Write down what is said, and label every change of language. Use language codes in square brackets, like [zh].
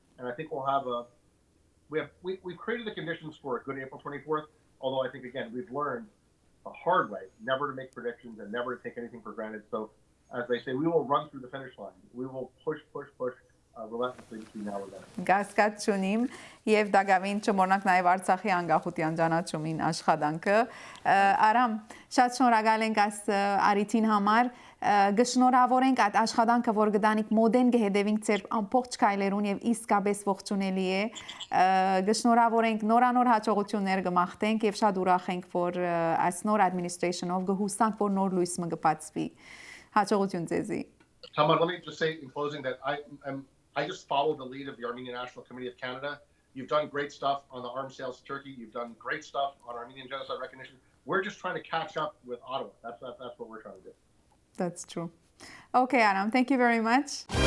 [en] And I think we'll have we've created the conditions for a good April 24th. Although I think, again, we've learned the hard way never to make predictions and never to take anything for granted. So, as they say, we will run through the finish line. We will push relentlessly between now and then. [hy] Գասկած չունիմ եւ դակավին չմոռնանք նաեւ Արցախի անկախության ճանաչումին աշխատանքը Արամ շատ շնորհակալ ենք այս արիթին համար գշնորհավորենք այդ աշխատանքը որ գտանիք մոդեն գհետևինք ձեր ամբողջ քայլերուն եւ իսկապես ողջունելի է գշնորհավորենք նորանոր հաջողություններ կմաղթենք եւ շատ ուրախ ենք որ այս նոր administration-ով գհուսանք որ նոր լույս մը կբացվի հաջողություն ձեզի [en] Tamar, let me just say in closing that I just follow the lead of the Armenian National Committee of Canada. You've done great stuff on the arms sales to Turkey. You've done great stuff on Armenian genocide recognition. We're just trying to catch up with Ottawa. That's what we're trying to do. That's true. Okay, Aram, thank you very much.